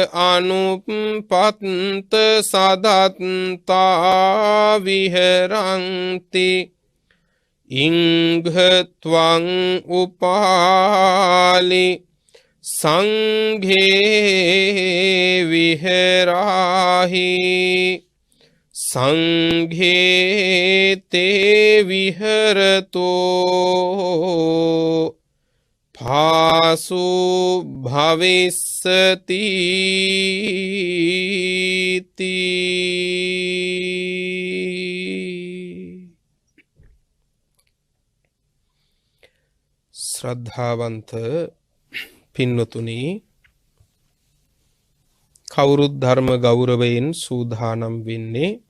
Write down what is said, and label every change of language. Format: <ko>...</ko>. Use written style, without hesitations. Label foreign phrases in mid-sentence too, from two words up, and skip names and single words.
<pi>අනුපත්ත සදත්තා විහරන්ති ඉංඝත්වං උපාලි සංඝේ විහෙරාහි සංඝේ තේ විහෙරතෝ පාසු භවිස්සති</pi> <si>ශ්‍රද්ධාවන්ත පින්වතුනි, කවුරුත් ධර්ම ගෞරවයෙන් සූදානම් වෙන්නේ</si>